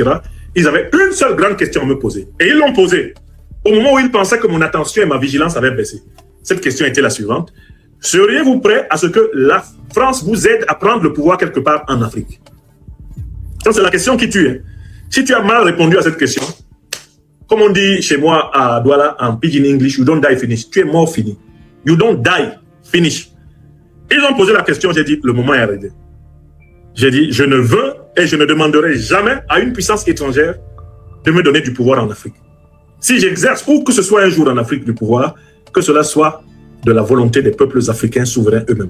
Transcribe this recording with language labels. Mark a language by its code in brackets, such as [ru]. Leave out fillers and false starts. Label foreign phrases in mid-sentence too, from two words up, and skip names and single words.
[fr] Ils avaient une seule grande question à me poser. Et ils l'ont posée au moment où ils pensaient que mon attention et ma vigilance avaient baissé. Cette question était la suivante. Seriez-vous prêt à ce que la France vous aide à prendre le pouvoir quelque part en Afrique? Ça, c'est la question qui tue. Hein. Si tu as mal répondu à cette question, comme on dit chez moi à Douala en Pidgin English, [pcm] you don't die finish. [fr] Tu es mort fini. [pcm] You don't die finish. [fr] Ils ont posé la question, j'ai dit, le moment est arrivé. J'ai dit, je ne veux et je ne demanderai jamais à une puissance étrangère de me donner du pouvoir en Afrique. Si j'exerce ou que ce soit un jour en Afrique du pouvoir, que cela soit de la volonté des peuples africains souverains eux-mêmes.